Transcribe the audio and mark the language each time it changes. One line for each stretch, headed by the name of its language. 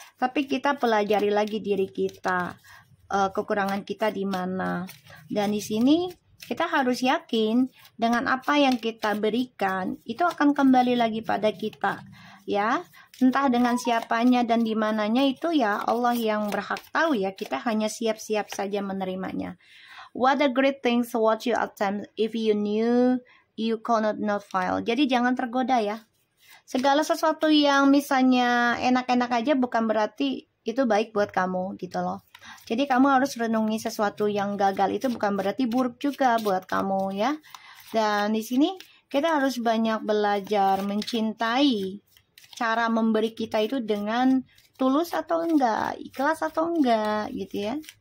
Indonesian: Tapi kita pelajari lagi diri kita, kekurangan kita di mana. Dan di sini kita harus yakin dengan apa yang kita berikan itu akan kembali lagi pada kita, ya. Entah dengan siapanya dan di mananya itu ya Allah yang berhak tahu ya. Kita hanya siap-siap saja menerimanya.
English: What a great things what you attempt if you knew you cannot not fail.
Indonesian: Jadi jangan tergoda ya. Segala sesuatu yang misalnya enak-enak aja bukan berarti itu baik buat kamu gitu loh. Jadi kamu harus renungi sesuatu yang gagal itu bukan berarti buruk juga buat kamu ya. Dan di sini kita harus banyak belajar mencintai, cara memberi kita itu dengan tulus atau enggak, ikhlas atau enggak gitu ya.